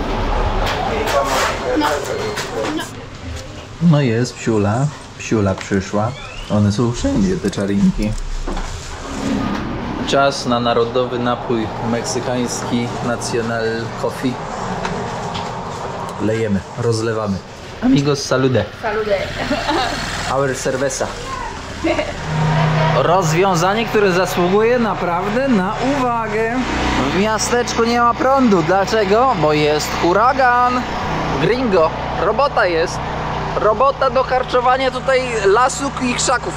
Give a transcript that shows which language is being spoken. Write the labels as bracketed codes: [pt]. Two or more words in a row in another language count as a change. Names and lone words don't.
[pl] No jest psiula. Psiula przyszła. One są wszędzie, te czarinki. Czas na narodowy napój meksykański Nacional Coffee. Lejemy, rozlewamy. [es] Amigos, salude. Salude. [en] Our cerveza. [pl] Rozwiązanie, które zasługuje naprawdę na uwagę. W miasteczku nie ma prądu. Dlaczego? Bo jest huragan. Gringo. Robota jest. Robota do karczowania tutaj lasu i krzaków.